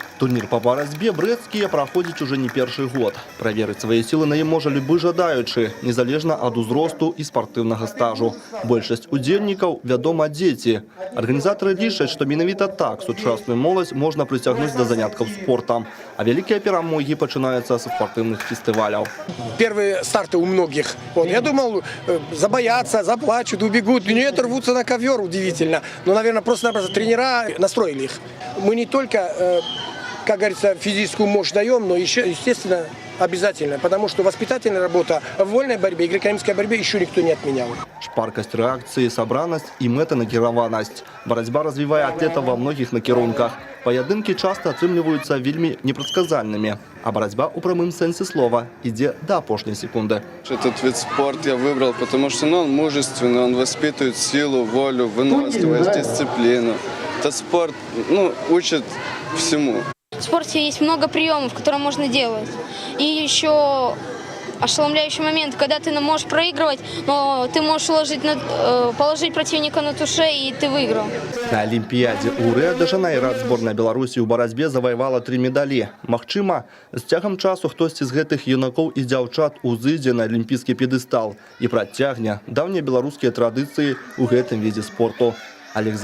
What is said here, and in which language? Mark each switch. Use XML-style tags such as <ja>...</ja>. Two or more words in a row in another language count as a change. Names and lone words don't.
<be>Турнір по барацьбе брэсцкія праходзіць уже не першы год. Праверыць свае сілы на ім можа любы жадаючы, незалежна ад узросту і спартыўнага стажу. Большасць удзельнікаў, вядома, дзеці. Арганізатары лічаць, што менавіта так сучасную моладзь можна прыцягнуць да заняткаў спортам. А вялікія перамогі пачынаюцца са спартыўных фестываляў.</be> <ru>Первые старты у многих. Вот, я думал, забоятся, заплачут, убегут. Нет, рвутся на ковер, удивительно. Но, наверное, просто-напросто тренера настроили их. Мы не только, как говорится, физическую мощь даем, но еще, естественно, обязательно. Потому что воспитательная работа в вольной борьбе и греко-римской борьбе еще никто не отменял.</ru> <be>Шпаркасць рэакцыі, сабранасць і мэтанакіраванасць. Барацьба развівае атлета ва многіх накірунках. Паядынкі часта ацэньваюцца вельмі непрадказальнымі, а барацьба у прамым сэнсе слова ідзе до апошняй секунды.</be> <ru>Этот вид спорта я выбрал, потому что он мужественный, он воспитывает силу, волю, выносливость, дисциплину. Это спорт, учит всему. В спорте есть много приемов, которые можно делать. И еще ошеломляющий момент, когда ты можешь проигрывать, но ты можешь положить противника на туше, и ты выиграл.</ru> <be>На Олімпіядзе ў Рыа-дэ-Жанэйра зборная Беларусі ў барацьбе заваявала 3 медалі. Магчыма, з цягам часу хтосьці з гэтых юнакоў і дзяўчат узыдзе на алімпійскі п'едэстал і працягне даўнія беларускія традыцыі ў гэтым відзе спорту.</be>